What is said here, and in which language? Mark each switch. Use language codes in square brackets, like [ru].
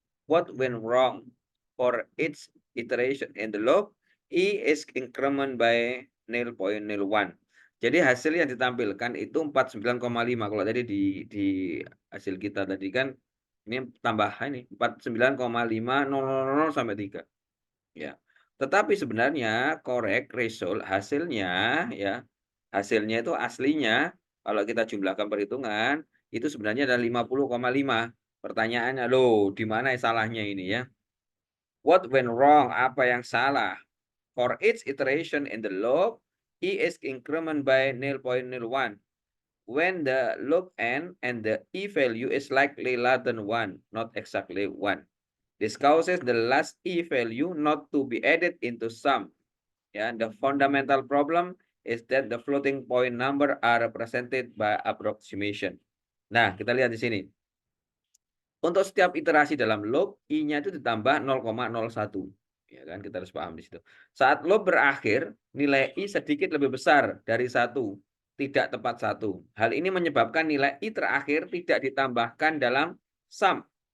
[en] What went wrong? For each iteration in the loop, E is increment by 0.01. [id] Jadi hasil yang ditampilkan itu 49,5. Kalau tadi di hasil kita tadi kan ini tambah ini 49,500 sampai 3. Ya. Tetapi sebenarnya [en] correct result [id] hasilnya, ya, hasilnya itu aslinya kalau kita jumlahkan perhitungan itu sebenarnya ada 50,5. Pertanyaannya, loh, di mana salahnya ini, ya? [en] What went wrong? [id] Apa yang salah? [en] For each iteration in the loop, E is increment by 0.01. When the loop end and the E value is likely less than 1, not exactly 1. This causes the last E value not to be added into sum. Yeah, the fundamental problem is that the floating point number are represented by approximation. [id] Nah, kita lihat di sini. Untuk setiap iterasi dalam loop, I-nya itu ditambah 0,01. Ya kan, kita harus paham di situ. Saat loop berakhir, nilai I sedikit lebih besar dari 1, tidak tepat 1. Hal ini menyebabkan nilai I terakhir tidak ditambahkan dalam sum.